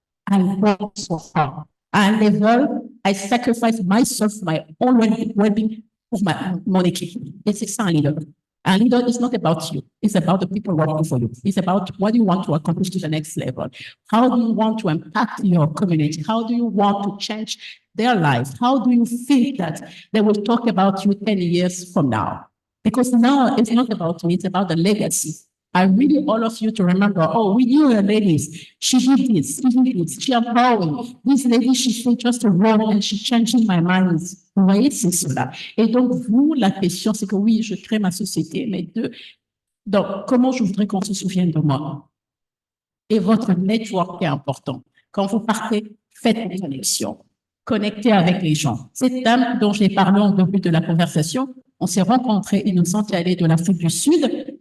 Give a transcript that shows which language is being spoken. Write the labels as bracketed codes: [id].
[en] I work for her. [fr] À un level, [en] I sacrifice myself, my own well-being [fr] pour mon équipe. Et c'est ça un leader. [en] Un leader is not about you. It's about the people working for you. It's about what you want to accomplish to the next level. How do you want to impact your community? How do you want to change their life? How do you think that they will talk about you 10 years from now? Because now it's not about me, it's about the legacy. I really all of you to remember, oh, we knew her ladies. She did this, she did this, she empowering. This lady, she fait just a role and she changing my mind. [fr] Vous voyez, c'est cela. Et donc, vous, la question, c'est que oui, je crée ma société, mais donc, comment je voudrais qu'on se souvienne de moi? Et votre network est important. Quand vous partez, faites une connexion. Connectez avec les gens. Cette dame dont j'ai parlé au début de la conversation, on s'est rencontrés, Innocente est allée de l'Afrique du Sud.